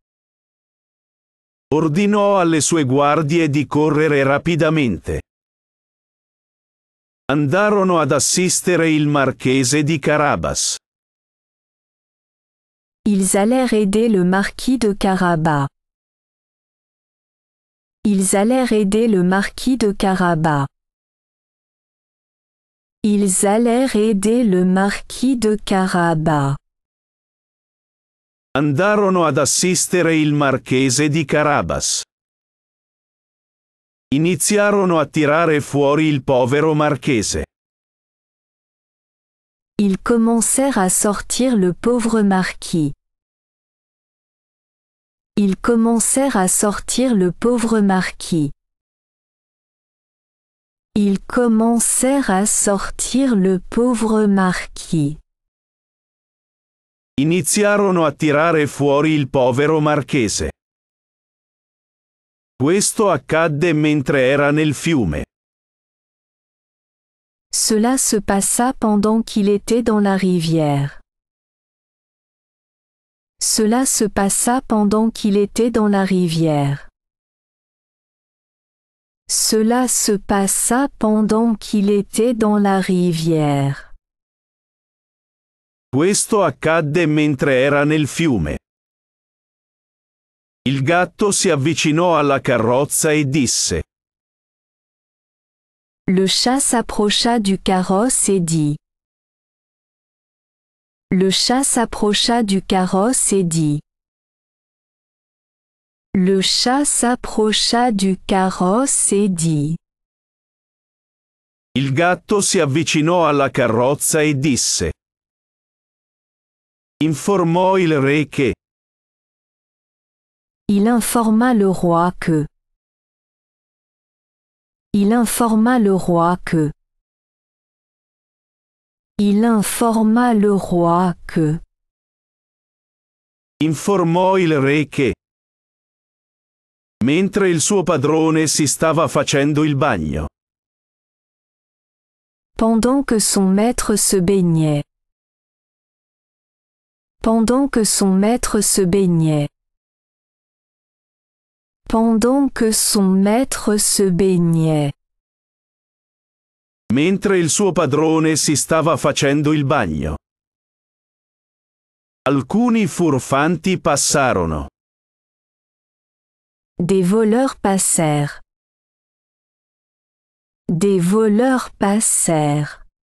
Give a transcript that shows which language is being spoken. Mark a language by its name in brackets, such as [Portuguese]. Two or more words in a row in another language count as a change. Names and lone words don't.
[Italian] Ordinò alle sue guardie di correre rapidamente. Andarono ad assistere il marchese di Carabas. [French] Ils allèrent aider le marquis de Carabas. Ils allèrent aider le marquis de Carabas. Ils allèrent aider le marquis de Carabas. [Italian] Andarono ad assistere il marchese di Carabas. Iniziarono a tirare fuori il povero marchese. [French] Ils commencèrent à sortir le pauvre marquis. Ils commencèrent à sortir le pauvre marquis. Ils commencèrent à sortir le pauvre marquis. [Italian] Iniziarono a tirare fuori il povero marchese. Questo accadde mentre era nel fiume. [French] Cela se passa pendant qu'il était dans la rivière. Cela se passa pendant qu'il était dans la rivière. Cela se passa pendant qu'il était dans la rivière. [Italian] Questo accadde mentre era nel fiume. Il gatto si avvicinò alla carrozza e disse: [French] Le chat s'approcha du carrosse et dit. Le chat s'approcha du carrosse et dit. Le chat s'approcha du carrosse et dit. [Italian] Il gatto si avvicinò alla carrozza e disse. Informò il re che. [French] Il informa le roi que. Il informa le roi que. Il informa le roi que. [Italian] Informò il re che. Mentre il suo padrone si stava facendo il bagno. [French] Pendant que son maître se baignait. Pendant que son maître se baignait. Pendant que son maître se baignait. [Italian] Mentre il suo padrone si stava facendo il bagno. Alcuni furfanti passarono. [French] Des voleurs passèrent. Des voleurs passèrent.